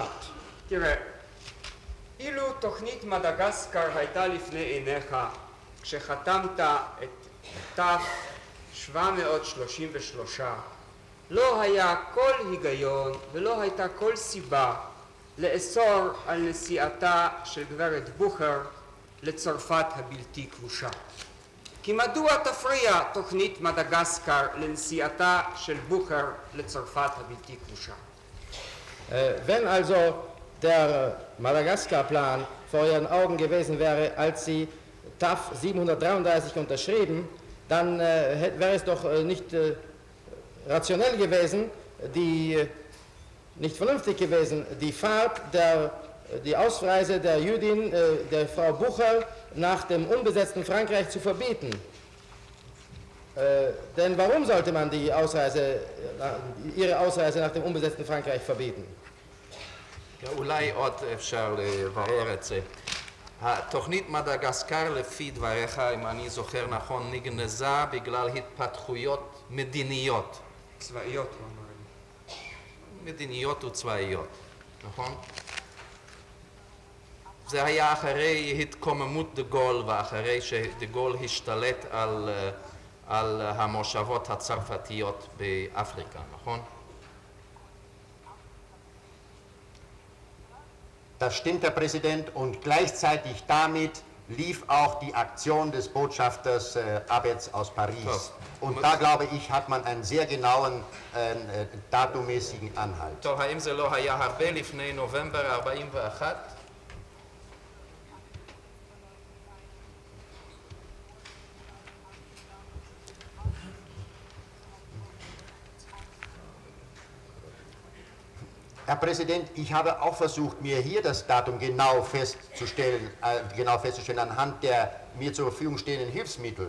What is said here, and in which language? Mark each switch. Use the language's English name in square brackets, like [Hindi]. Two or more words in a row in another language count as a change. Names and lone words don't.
[Hebrew] תראה, אילו תוכנית מדגסקר הייתה לפני עיניך כשחתמת את ת' 733, לא היה כל היגיון ולא הייתה כל סיבה לאסור על נסיעתה של גברת בוכר לצרפת הבלתי כבושה. כי מדוע תפריע תוכנית מדגסקר לנסיעתה של בוכר לצרפת הבלתי כבושה? [German] Wenn also der Madagaskar-Plan vor ihren Augen gewesen wäre, als sie TAF 733 unterschrieben, dann wäre es doch nicht rationell gewesen, nicht vernünftig gewesen, die Ausreise der Jüdin, der Frau Bucher, nach dem unbesetzten Frankreich zu verbieten. Denn warum sollte man ihre Ausreise nach dem unbesetzten Frankreich verbieten? [Hebrew] אולי עוד אפשר לברר את זה. התוכנית מדגסקר לפי דבריך, אם אני זוכר נכון, נגנזה בגלל התפתחויות מדיניות. צבאיות, הוא אמר לי. מדיניות וצבאיות, נכון? זה היה אחרי התקוממות דה גול ואחרי שדה גול השתלט על המושבות הצרפתיות באפריקה, נכון? [German] Das stimmt, Herr Präsident, und gleichzeitig damit lief auch die Aktion des Botschafters Abetz aus Paris. Und da, glaube ich, hat man einen sehr genauen datummäßigen Anhalt. [Hebrew] טוב, האם זה לא היה הרבה לפני נובמבר 41? [German] Herr Präsident, ich habe auch versucht, mir hier das Datum genau festzustellen anhand der mir zur Verfügung stehenden Hilfsmittel.